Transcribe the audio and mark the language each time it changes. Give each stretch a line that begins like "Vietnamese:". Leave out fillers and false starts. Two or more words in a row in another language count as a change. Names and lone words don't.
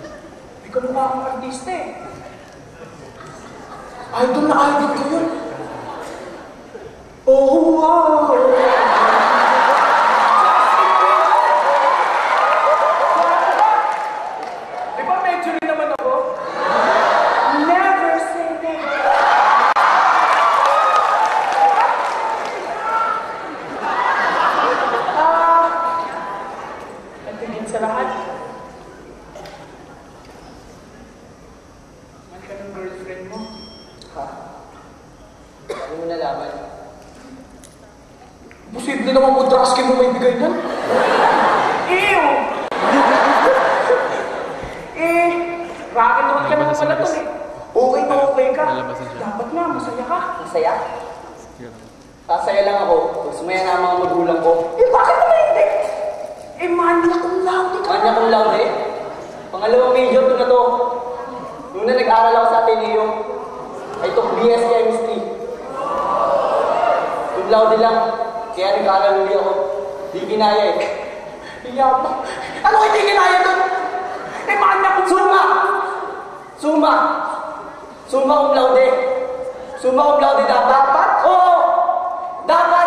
Filipino: Hindi ka mukha akong artista eh. Idol na idol ko yun. Oh, wow! Di ba medyo rin naman ako?
English: Never say never.
Filipino: At higit sa lahat, man ka ng girlfriend mo. Ha? Ano mo nalaman? Hindi naman mo Drasky mo may bigay niyan. Ew! Bakit naman ka naman pala to eh? Okay na okay ka. Dapat nga, masaya ka. Masaya? Sasaya lang ako. Sumaya na ang mga magulang ko. Bakit naman hindi? Manya
Latin: cum laude
Filipino: ka. Manya
Latin: cum laude?
Filipino: Pangalawang major ko na to. Noong na nag-aral ako sa Ateneo,
English: I took BS Chemistry.
Latin: Cum laude
Filipino: lang. Kaya nag-aaral uli ako. Di ginaya eh. Iyapa. Ano hindi ginaya doon? Manya cum
Latin: Summa! Summa! Summa cum laude. Summa cum laude
Filipino: dapat? Oo! Dapat!